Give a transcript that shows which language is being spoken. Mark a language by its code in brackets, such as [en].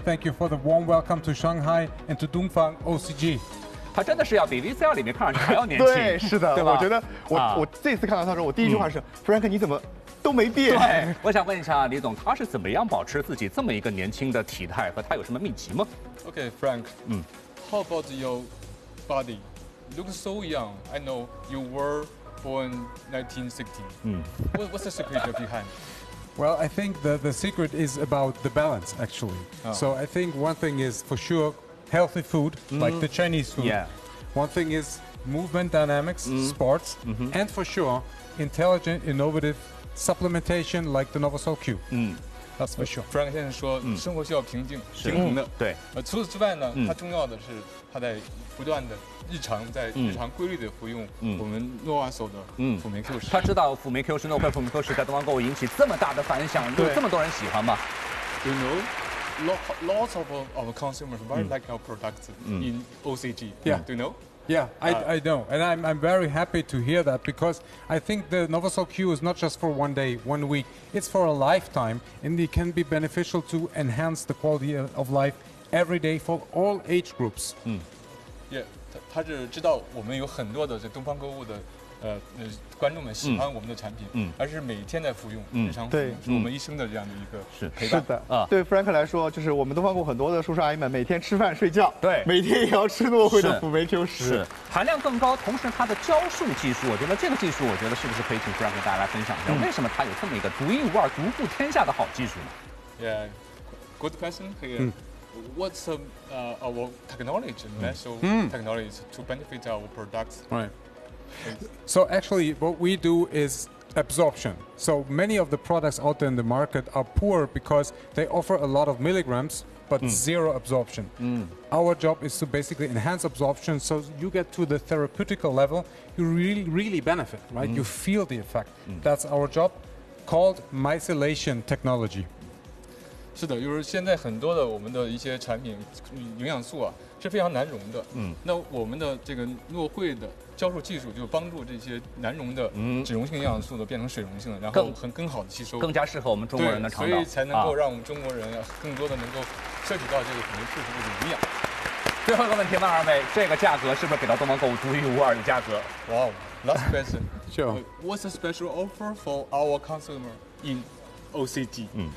[en] Thank you for the warm welcome to Shanghai and to Dongfang OCG. [zh] 他真的是要比 VCR 里面看上去还要年轻。对，是的，对吧？我觉得我这次看到他的时候，我第一句话是、Frank， 你怎么都没变？对，我想问一下李总，他是怎么样保持自己这么一个年轻的体态，和他有什么秘籍吗 [en] ？Okay, Frank. How about your body? You look so young. I know you were born 1960. What's the secret behind? Well, I think the secret is about the balance, actually. So I think one thing is for sure healthy food, like the Chinese food. Yeah. One thing is movement dynamics, sports, and for sure intelligent, innovative supplementation like the NovoSol Q. That's for sure. [zh] Frank 先生说，生活需要平静，平衡的。对。除此之外呢，它重要的是它在不断的。日常规律的服用我们诺瓦索的辅酶 Q 十，他知道辅酶 Q 十诺惠辅酶 Q 十在东方购物引起这么大的反响，有这么多人喜欢吗 [en] ？You know, lots of our consumers very like our products in OCG. Yeah, do you know? Yeah, I know, and I'm very happy to hear that because I think the NovoSol Q is not just for one day, one week. It's for a lifetime, and it can be beneficial to enhance the quality of life every day for all age groups. Yeah. [zh] 他是知道我们有很多的这东方购物的观众们喜欢我们的产品，而是每天在服用，日常服用，是我们一生的这样的一个陪伴。是的，对 Frank 来说，就是我们东方购物很多的叔叔阿姨们每天吃饭睡觉，对，每天也要吃诺惠的辅酶 Q 十，含量更高，同时它的胶束技术，我觉得这个技术，我觉得是不是可以请 Frank 给大家来分享一下，为什么它有这么一个独一无二、独步天下的好技术呢 [en] ？Yeah, good question. What's our technology, natural technologies, to benefit our products? Right. So actually, what we do is absorption. So many of the products out there in the market are poor because they offer a lot of milligrams, but zero absorption. Our job is to basically enhance absorption so you get to the therapeutical level, you really, really benefit, right? You feel the effect. That's our job, called micellation technology. [zh] 是的，就是现在很多的我们的一些产品营养素啊是非常难溶的，那我们的这个诺惠的胶束技术就帮助这些难溶的脂溶性营养素呢变成水溶性的，然后更好的吸收，更加适合我们中国人的肠道，所以才能够让我们中国人更多的能够摄取到这个可能适合的营养。最后一个问题问二位，这个价格是不是给到东方购物独一无二的价格？ [en] 哇、wow, last question sure what's a special offer for our consumer in OCG